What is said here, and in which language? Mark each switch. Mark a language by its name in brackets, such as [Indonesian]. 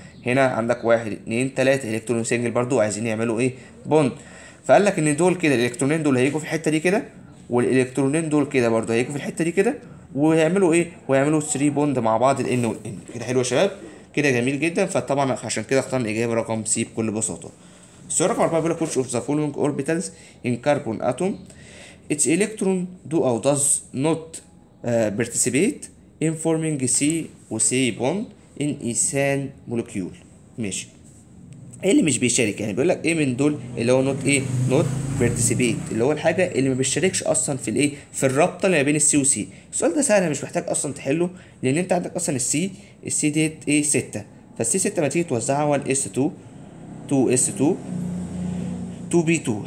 [Arabic] هنا عندك 1 2 3 الكترون سنجل برضو عايزين يعملوا ايه؟ بوند. فقال لك ان دول كده الالكترونين دول هيجوا في الحته دي كده، والالكترونين دول كده برضو هيجوا في الحته دي كده، ويعملوا ايه؟ ويعملوا 3 بوند مع بعض ال N وال N كده. حلو يا شباب؟ كده جميل جدا. فطبعا عشان كده اخترنا الاجابه رقم سي بكل بساطه. السؤال رقم 4 بيقول لك [English] which of the following orbitals in carbon atom its electron do or does not participate in forming C [Arabic] و [English] C bond in ethane molecule. [Arabic] ماشي. ايه اللي مش بيشارك؟ يعني بيقول لك ايه من دول اللي هو نوت ايه؟ نوت بارتيسيبيت، اللي هو الحاجه اللي ما بيشاركش اصلا في الايه؟ في الرابطه اللي ما بين السي والسي. السؤال ده سهل مش محتاج اصلا تحله، لان انت عندك اصلا السي ديت ايه؟ 6. فالسي 6 ما تيجي توزعها 1 اس 2 2 اس 2 2 بي 2.